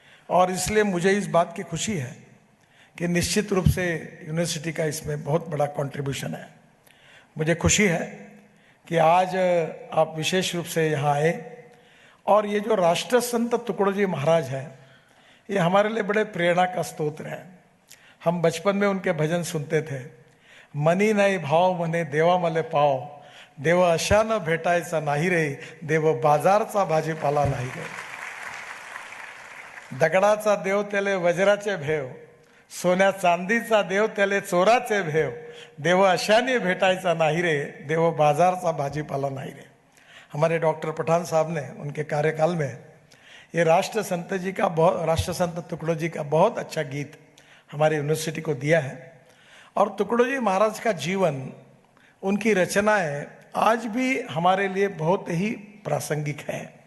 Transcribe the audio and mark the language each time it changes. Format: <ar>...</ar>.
<hi>और इसलिए मुझे इस बात की खुशी है कि निश्चित रूप से यूनिवर्सिटी का इसमें बहुत बड़ा कंट्रीब्यूशन है। मुझे खुशी है कि आज आप विशेष रूप से यहाँ आए और ये जो राष्ट्र संत तुकडोजी महाराज है, ये हमारे लिए बड़े प्रेरणा का स्रोत है। हम बचपन में उनके भजन सुनते थे,</hi> <mr>मनी नाही भाव मने देवा मले पाव, देव अशा न भेटायचा नाही रे, देव बाजारचा भाजीपाला नाही रे, दगडाचा देव त्याले वज्राचे भेव, सोन्या चांदीचा देव त्याले चोराचे भेव, देव अशाने भेटायचा नाही रे, देव बाजारचा भाजीपाला नाही रे।</mr> <hi>हमारे डॉक्टर पठान साहब ने उनके कार्यकाल में ये राष्ट्र संत तुकडोजी का बहुत अच्छा गीत हमारी यूनिवर्सिटी को दिया है। और तुकडोजी महाराज का जीवन, उनकी रचनाएं आज भी हमारे लिए बहुत ही प्रासंगिक है।</hi>